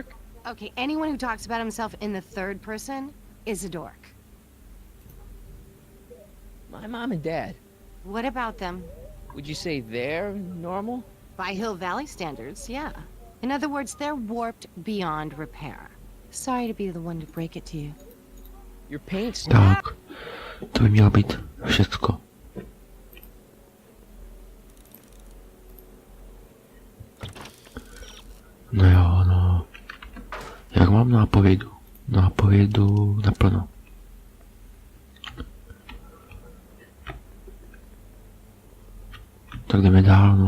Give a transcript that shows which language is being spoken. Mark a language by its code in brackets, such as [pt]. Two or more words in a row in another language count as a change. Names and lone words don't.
[en] Okay, anyone who talks about himself in the third person is a dork. My mom and dad. What about them? Would you say they're normal? By Hill Valley standards, yeah. In other words, they're warped beyond repair. Sorry to be the one to break it to you. Your paint's... [cs] Tak, to by mělo být všecko. No jo, no. Jak mám nápovědu? Nápovědu naplno. Tak jdeme dál, no.